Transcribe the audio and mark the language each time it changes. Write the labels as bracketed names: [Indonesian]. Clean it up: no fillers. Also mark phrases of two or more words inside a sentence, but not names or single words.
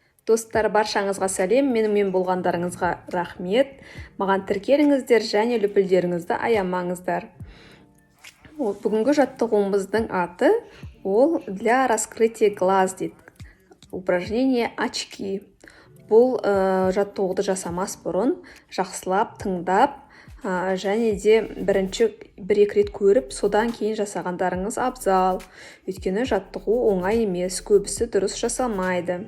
[Kazakh] Достар, баршаңызға сәлем, менімен болғандарыңызға рахмет. Маған тіркеліңіздер және лүпілдеріңізді аямаңыздар. Бүгінгі жаттығуымыздың аты ол [Russian] для раскрытия глаз [Kazakh] дейді. [Russian] Упражнение очки. [Kazakh] Бұл жаттығуды жасамас бұрын жақсылап тыңдап және де бір-екі рет көріп, содан кейін жасағандарыңыз абзал. Өйткені жаттығу оңай емес, көбісі дұрыс жасалмайды.